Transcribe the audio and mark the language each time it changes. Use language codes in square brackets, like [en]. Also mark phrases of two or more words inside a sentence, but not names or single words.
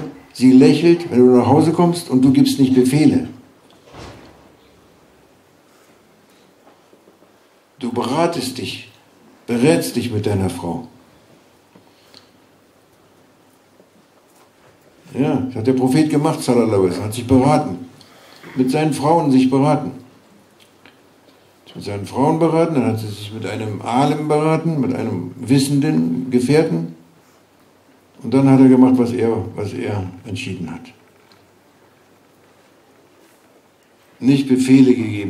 [de] Sie lächelt, wenn du nach Hause kommst und du gibst nicht Befehle. Du berätst dich mit deiner Frau. Ja, das hat der Prophet gemacht, [ar] صلى الله عليه وسلم, [de] hat sich beraten. Mit seinen Frauen sich beraten. Mit seinen Frauen beraten, dann hat sie sich mit einem Alim beraten, mit einem wissenden Gefährten. Und dann hat er gemacht, was er entschieden hat. Nicht Befehle gegeben.